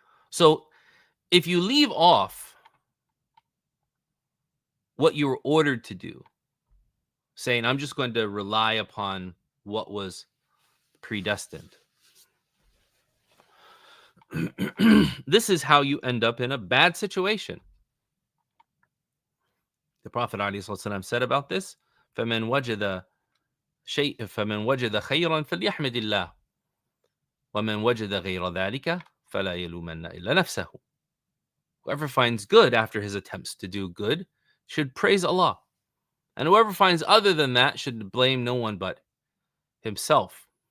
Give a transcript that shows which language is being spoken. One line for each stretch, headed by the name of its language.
English: So, if you leave off what you were ordered to do, saying, I'm just going to rely upon what was predestined, this is how you end up in a bad situation. The Prophet ﷺ said about this,
Arabic: فَمَنْ وَجَدَ خَيْرًا فَلْيَحْمِدِ اللَّهِ وَمَنْ وَجَدَ غَيْرَ ذَلِكَ فَلَا يَلُومَنَّ إِلَّا نَفْسَهُ.
English: Whoever finds good after his attempts to do good should praise Allah. And whoever finds other than that should blame no one but himself.